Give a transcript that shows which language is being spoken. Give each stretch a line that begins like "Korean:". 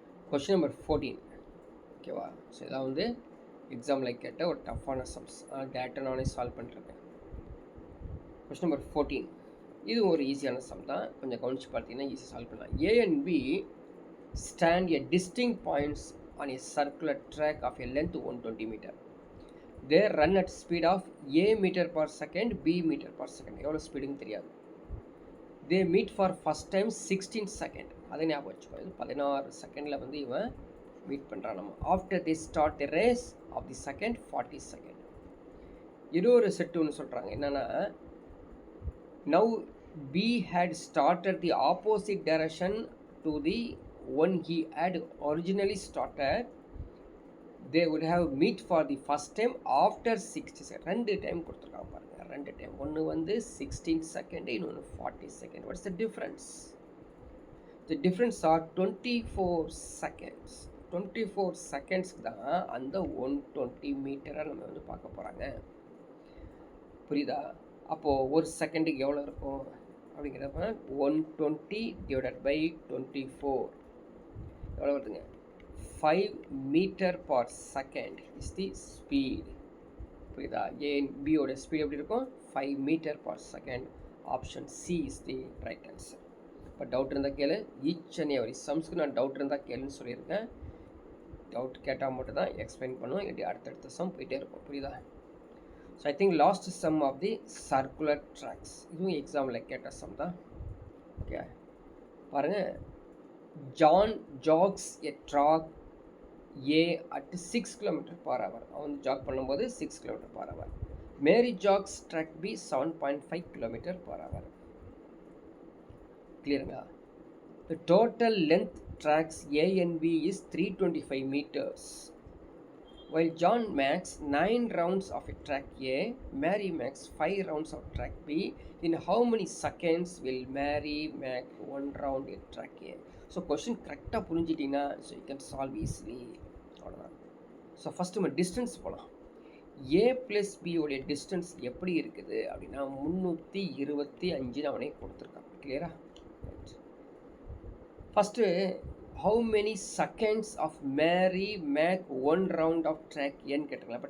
Tamil: Question number 14. ஓகேவா? So இதான் வந்து எக்ஸாமில் கேட்ட ஒரு டஃப்பான சம்ஸ். டேரக்டாக நானே சால்வ் பண்ணிருக்கேன். கொஸ்டின் நம்பர் 14 இது ஒரு ஈஸியான சம் தான். கொஞ்சம் கவனிச்சு பார்த்தீங்கன்னா ஈஸியாக சால்வ் பண்ணலாம்.
English: A and B stand at distinct points on a circular track of a length 120 meter. They run at speed of A meter per second, B meter per second.
Tamil: எவ்வளோ ஸ்பீடுன்னு தெரியாது.
English: They meet for first time 16 second.
Tamil: அதை ஞாபகம் வச்சுக்கோ. இது 16 செகண்டில் வந்து இவன் meet பண்ணுறான் நம்ம. After the start the race of the second 40 second. இது ஒரு செட்டு ஒன்று சொல்கிறாங்க. என்னென்னா, now
English: B had started the opposite direction to the one he had originally started, they would have meet for the first time after 60 seconds.
Tamil: ரெண்டு time கொடுத்துருக்காங்க பாருங்க, ரெண்டு time. ஒன்று வந்து 16 செகண்ட், இன்னொன்று 40 second. What's the difference? The difference R 24 seconds. 24 செகண்ட்ஸ்க்கு தான் அந்த 120 மீட்டரை நம்ம வந்து பார்க்க போகிறாங்க. புரியுதா? அப்போது ஒரு செகண்டுக்கு எவ்வளோ இருக்கும் அப்படிங்கிறப்ப 120 டிவைடட் பை 24 எவ்வளோ வருதுங்க?
English: 5 meter per second is the speed.
Tamil: புரியுதா? பியோட ஸ்பீட் எப்படி இருக்கும்? 5 meter per second. Option C is the right answer. இப்போ டவுட் இருந்தால் கேளு. ஈச் அண்ட் எவரி சம்ஸ்க்கு நான் டவுட் இருந்தால் கேளுன்னு சொல்லியிருக்கேன். டவுட் கேட்டால் மட்டும் தான் எக்ஸ்பிளைன் பண்ணுவோம், இப்படி அடுத்தடுத்த சம் போயிட்டே இருக்கும். புரியுதா? So I think last some of the circular tracks. இதுவும் எக்ஸாமில் கேட்ட சம் தான். ஓகே பாருங்கள்.
English: John jogs a track A at 6 km/h.
Tamil: அவன் ஜாக் பண்ணும்போது 6 km/h. Mary Jacks track B 7.5 km/h. கிளியருங்களா?
English: The total length tracks A and B is 325 meters. While John makes 9 rounds of a track A, Mary makes 5 rounds of track B. In how many seconds will Mary make 1 round in track A?
Tamil: So question கரெக்டாக புரிஞ்சிட்டிங்கன்னா
English: so you can solve easily.
Tamil: அவ்வளோதான். So first நம்ம distance போகலாம். ஏ plus பியோடைய distance எப்படி இருக்குது அப்படின்னா 325 அவனே கொடுத்துருக்கான். கிளியரா? First how many seconds of Mary make 1 round of track ஏன்னு கேட்டாங்களா.